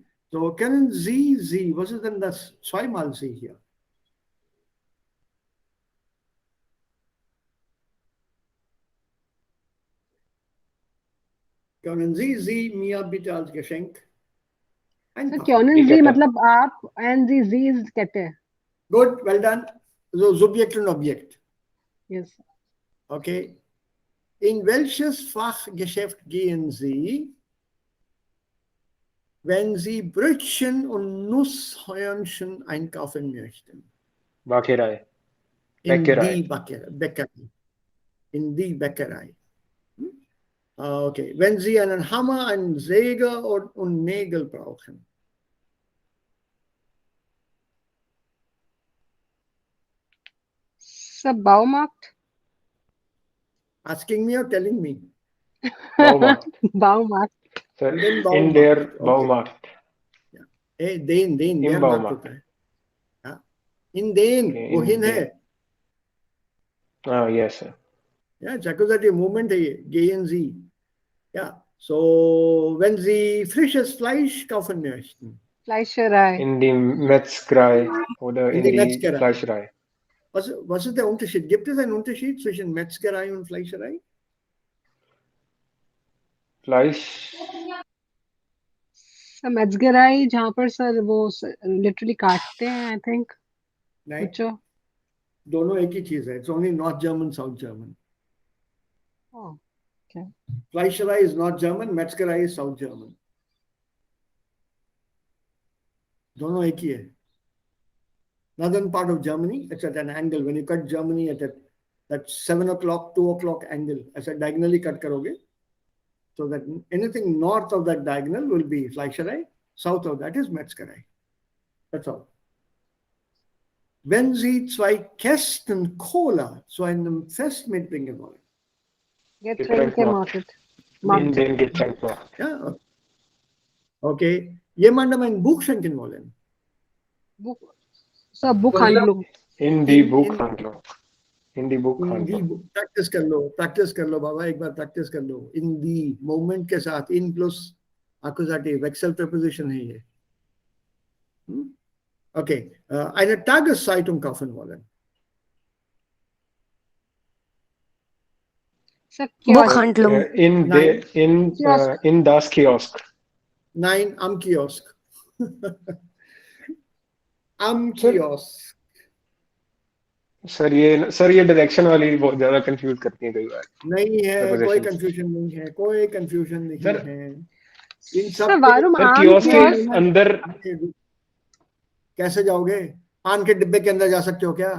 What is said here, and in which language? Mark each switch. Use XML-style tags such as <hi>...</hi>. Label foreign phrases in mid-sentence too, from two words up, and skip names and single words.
<de>So können Sie, was ist denn das? Zweimal Sie hier. Können Sie mir bitte als Geschenk So, einpacken? können Sie,</de> <hi>मतलब आप</hi> <en>and sie is Kette. Good, well done. So</en> <de>Subjekt und Objekt.</de> <en>Yes. Okay.</en> <de>In welches Fachgeschäft gehen Sie, wenn Sie Brötchen und Nusshörnchen einkaufen möchten? Bäckerei. In die Bäckerei. In die Bäckerei. Okay. Wenn Sie einen Hammer, einen Säger und Nägel brauchen. So, Baumarkt.</de> <en>Asking me or telling me?</en> <de>Baumarkt. Baumarkt. Sir, In in der Baumarkt. Ja. Den, Im der Baumarkt.</de> <hi>होता है.</hi> <de>Ja. In den, Okay, wohin in</de> <hi>है?</hi> <en>Ah, yes, sir. Ja, it's accusative movement</en> <hi>है ये.</hi> <de>Gehen Sie. Ja. So, wenn Sie frisches Fleisch kaufen möchten. Fleischerei. In die Metzgerei oder in die Metzgerei. Fleischerei. Was ist der Unterschied? Gibt es einen Unterschied zwischen Metzgerei und Fleischerei? Fleisch.</de> <hi>मेजगराई जहाँ पर सर वो लिटरली काटते हैं</hi> <en>I think</en> <hi>नहीं, दोनों एक ही चीज है.</hi> <en>It's only North German, South German. Fleischerei is not German, Metzgerei is South German.</en> <hi>दोनों एक ही है.</hi> <en>Northern part of Germany, it's at an angle. When you cut Germany at that 7 o'clock, 2 o'clock angle, ऐसा diagonally cut करोगे, So that anything north of that diagonal will be Fleischerei, south of that is Metzgerei. That's all.</en> <de>Wenn Sie zwei Kästen Cola zu einem Fest mitbringen wollen. Getränkemarkt. In den Getränkemarkt. Ja. Okay. Jemandem ein Buch schenken wollen. Sir, Buchhandlung. In die Buchhandlung. In die Buchhandlung.</de> <hi>प्रैक्टिस कर लो बाबा, एक बार प्रैक्टिस कर लो.</hi> <de>in die Moment</de> <hi>के साथ</hi> <en>in plus accusative</en> <hi>वेक्सल preposition है ये.</hi> <de>Okay, eine Tageszeitung kaufen wollen. Sir, Buchhandlung. In das Kiosk. Nein, am Kiosk. am Kiosk.</de> <hi>सर ये डायरेक्शन वाली बहुत ज्यादा कंफ्यूज करती है कई बार. नहीं है, कोई कंफ्यूजन नहीं है, कोई कंफ्यूजन नहीं है. इन सब सर कियोस्क के अंदर कैसे जाओगे? पान के डिब्बे के अंदर जा सकते हो क्या?</hi>